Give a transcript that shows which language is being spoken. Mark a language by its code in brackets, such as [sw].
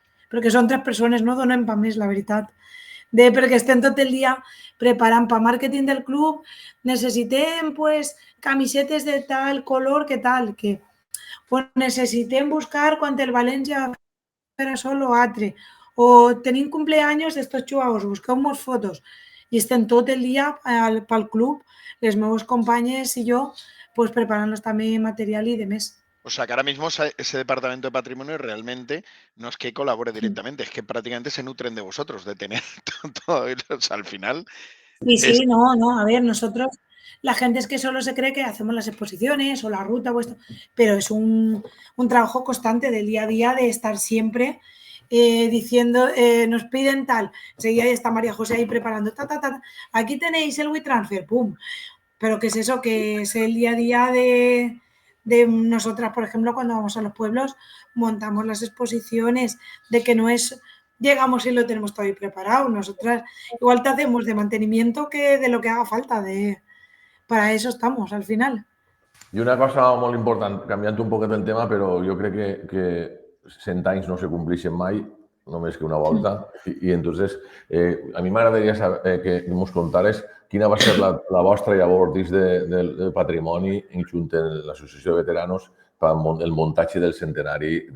[ca] Perquè són 3 persones, no donem pa més, la veritat. Perquè estem tot el dia preparant pa màrqueting del club, necessitem pues, camisetes de tal color que tal, que pues, necessitem buscar quan el València per sol o altre, o tenim cumpleaños d'estos jugadors, busquem-nos fotos i estem tot el dia pel club, les meves companyes i jo, pues, preparant-nos també material i de més. [es] O sea, que ahora mismo ese departamento de patrimonio realmente no es que colabore directamente, es que prácticamente se nutren de vosotros, de tener todo, o sea, al final... Sí, no, a ver, nosotros, la gente es que solo se cree que hacemos las exposiciones o la ruta o esto, pero es un trabajo constante del día a día de estar siempre diciendo, nos piden tal, enseguida está María José ahí preparando, aquí tenéis el WeTransfer, pum, pero ¿qué es eso? Que es el día a día de nosotras, por ejemplo, cuando vamos a los pueblos, montamos las exposiciones, de que no es, llegamos y lo tenemos todo ahí preparado. Nosotras igual te hacemos de mantenimiento que de lo que haga falta, para eso estamos al final. [ca] I una cosa molt important, canviant un poquet el tema, però jo crec que 100 anys no se compleixen mai, només que una volta. I entonces, a mi m'agradaria saber que ens contares quina va ser la vostra llavor dins del patrimoni junt amb l'Associació de Veteranos per el muntatge del centenari.